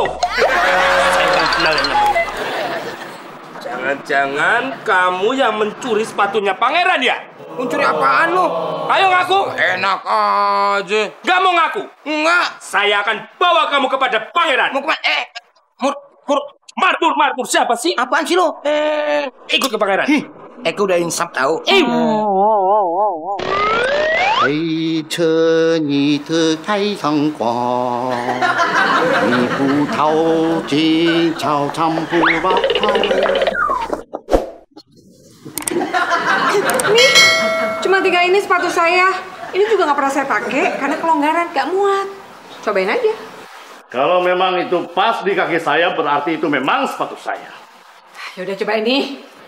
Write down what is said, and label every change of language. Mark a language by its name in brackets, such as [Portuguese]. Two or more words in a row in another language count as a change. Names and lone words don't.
[Indonesian] Saya kan kenal yang namanya. Jangan-jangan kamu yang mencuri sepatunya pangeran ya? Mencuri apaan lu? Ayo ngaku. Enak aja. Gak mau ngaku? Enggak. Saya akan bawa kamu kepada pangeran. Mau kemana? Marmur. Siapa sih? Apaan sih lu? Ikut ke pangeran. Eko udah insap tahu. [Chinese] 陪着你的太阳光，你不逃进操场不绕跑。 [Indonesian] Nih, cuma 3 ini sepatu saya. Ini juga nggak pernah saya pakai karena kelonggaran, nggak muat. Cobain aja. Kalau memang itu pas di kaki saya, berarti itu memang sepatu saya. Ya udah cobain nih.